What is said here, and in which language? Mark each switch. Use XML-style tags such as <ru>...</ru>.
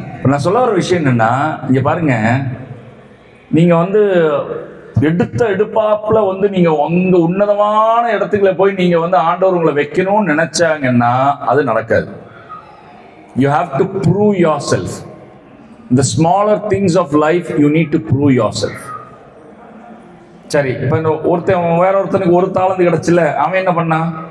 <ta>நான் சொல்ல வர விஷயம் என்னன்னா, இங்க பாருங்க, நீங்க எடுத்த எடுப்பாப்புல நீங்க உங்க உன்னதமான இடத்துக்குள்ள போய் நீங்க ஆண்டவர் உங்களை வைக்கணும்னு நினைச்சாங்கன்னா அது நடக்காது.</ta> <en>You have to prove yourself. The smaller things of life you need to prove yourself.</en> <ta>சரி, இப்ப ஒருத்தன் வேற ஒருத்தனுக்கு 1 தாளந்து கிடைச்சல, அவன் என்ன பண்ணான்?</ta>